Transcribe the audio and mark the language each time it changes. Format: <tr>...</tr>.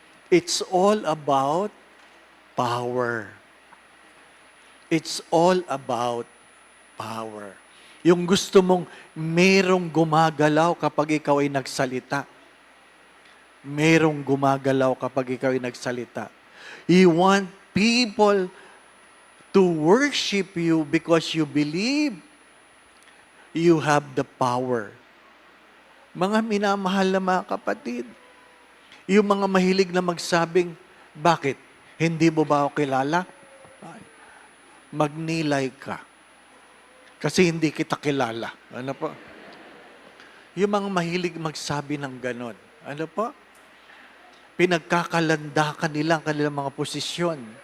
<en>It's all about power. It's all about power.</en> <tl>Yung gusto mong merong gumagalaw kapag ikaw ay nagsalita. Merong gumagalaw kapag ikaw ay nagsalita.</tl> <en>You want people to worship you because you believe you have the power.</en> <tl>Mga minamahal na mga kapatid, yung mga mahilig na magsabing, bakit? Hindi mo ba ako kilala? Magnilay ka. Kasi hindi kita kilala. Ano po? Yung mga mahilig magsabi ng ganon. Ano po? Pinagkakalandakan nila ang kanilang mga posisyon.</tl>